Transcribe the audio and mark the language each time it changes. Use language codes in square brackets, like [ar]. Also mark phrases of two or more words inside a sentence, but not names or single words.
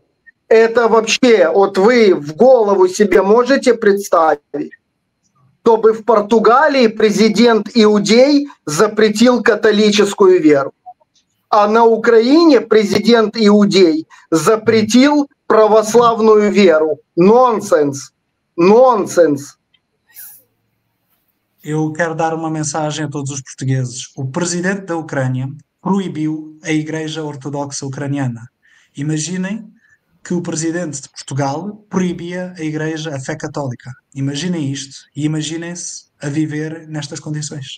[ru] Это вообще, вот вы в голову себе можете представить, чтобы в Португалии президент иудей запретил католическую веру, а на Украине президент иудей запретил православную веру. Нонсенс. Нонсенс. [pt] Eu quero dar uma mensagem a todos os portugueses. O presidente da Ucrânia proibiu a Igreja Ortodoxa Ucraniana. Imaginem que o presidente de Portugal proibia a fé católica. Imaginem isto e imaginem-se a viver nestas condições.